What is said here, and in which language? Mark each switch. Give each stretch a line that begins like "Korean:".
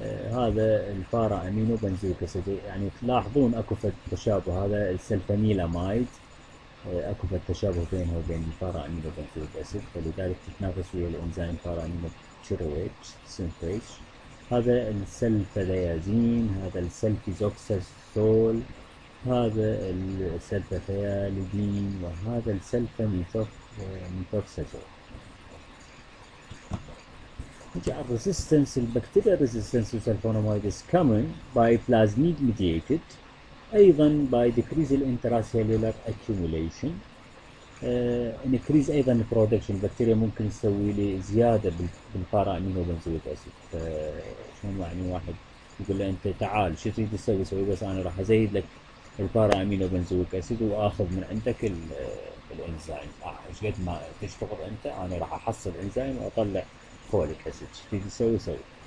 Arabic: هذا البارا امينو بنزويك اسيد، يعني تلاحظون اكو فد تشابه، هذا السلفونيلامايد اكو فد تشابه بينه وبين البارا امينو بنزويك اسيد، فلذلك تتنافس ويا الانزيم بارا امينو تشيرويت سينثيز. هذا السلفاديازين، هذا السلفيزوكسازول، هذا السلفاثياليدين، وهذا السلفاميثوكسازول.
English: Resistance البكتيريا resistance to sulfonamide is common by plasmid mediated، أيضا by decrease intracellular accumulation، increase أيضا production.
Arabic: البكتيريا ممكن تسوي لي زيادة بالبارا أمينو بنزويك أسيد. شلون يعني واحد يقول له أنت تعال شو تريد تسوي؟ سوي بس أنا راح أزيد لك البارا أمينو بنزويك أسيد وآخذ من عندك الإنزيم. إيش قد ما تشتغل أنت أنا راح أحصل إنزيم وأطلع فوليك أسيد. شو تريد تسوي سوي.